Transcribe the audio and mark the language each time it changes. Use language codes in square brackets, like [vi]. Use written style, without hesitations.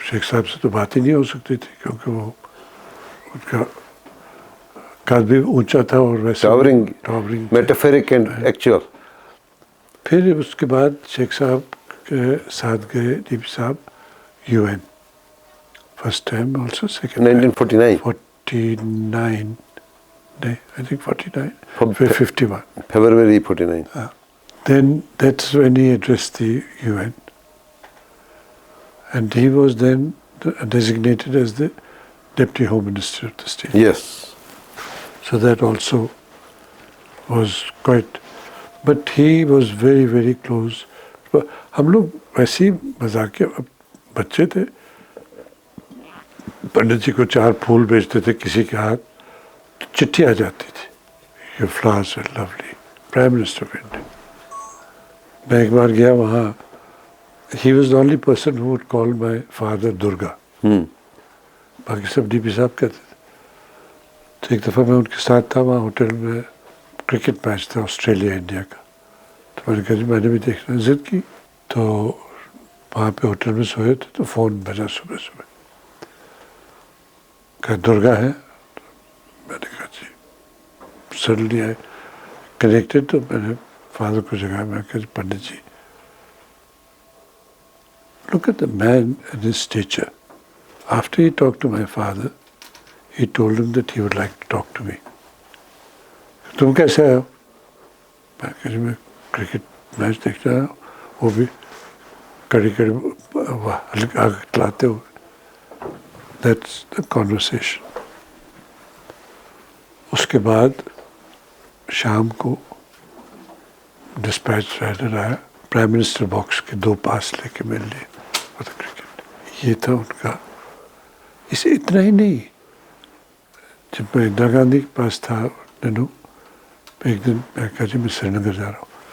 [ur] شیخ صاحب سے تو بات ہی نہیں ہو سکتی تھی, کیونکہ وہ ان کا قد بھی اونچا تھا اور ویسے ٹاورنگ [en] Metaphoric and actual. [ur] پھر اس کے بعد شیخ صاحب کے ساتھ گئے ڈی پی صاحب UN, [en] first time, also second 1949 49, [ur] نہیں, [en] I think 49, 51. February 49. Then that's when he addressed the UN. And he was then designated as the Deputy Home Minister of the state. Yes. So that also was quite, but he was very, very close. [ur] ہم لوگ ویسے ہی مذاکیہ بچے تھے. پنڈت جی کو 4 پھول بیچتے تھے کسی کے ہاتھ, چٹھی آ جاتی تھی, [en] Your flowers are lovely, prime minister of India. [ur] میں ایک بار گیا وہاں, [en] He was the only person who would call my father Durga. [ur] باقی سب ڈی پی صاحب کہتے تھے. تو ایک دفعہ میں ان کے ساتھ تھا وہاں ہوٹل میں, کرکٹ میچ تھا آسٹریلیا انڈیا کا. تو میں نے کہا جی میں نے بھی دیکھنا, ضد کی. تو وہاں پہ ہوٹل میں سوئے تھے, تو فون بجا صبح صبح, کہا درگا ہے. میں نے کہا جی. [en] suddenly I connected, [ur] تو میں نے فادر کو جگایا. میں نے کہا جی پنڈت جی, [en] look at the man and his stature. After he talked to my father, he told him that he would like to talk to me. [ur] تم کیسے آئے ہو؟ میں کہا جی میں کرکٹ میچ دیکھنے آیا ہوں, وہ بھی کڑی آگ لاتے ہوئے. [en] That's the conversation. [ur] اس کے بعد شام کو ڈسپیچ رائڈر آیا, پرائم منسٹر باکس کے 2 پاس لے کے مل لیے. کرکٹ یہ تھا ان کا. اسے اتنا ہی نہیں, جب میں اندرا گاندھی کے پاس تھا ننو, ایک دن میں کہا جی میں سری نگر جا رہا ہوں.